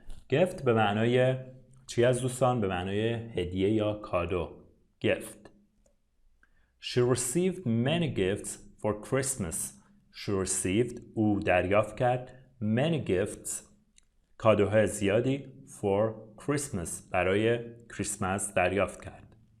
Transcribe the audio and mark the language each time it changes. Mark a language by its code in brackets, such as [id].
[fa] gift به معنای چی از دوستان؟ به معنای هدیه یا کادو. [en] gift. She received many gifts for Christmas. She received [fa] او دریافت کرد [en] many gifts [fa] کادوهای زیادی [en] for Christmas [fa] برای کریسمس دریافت کرد.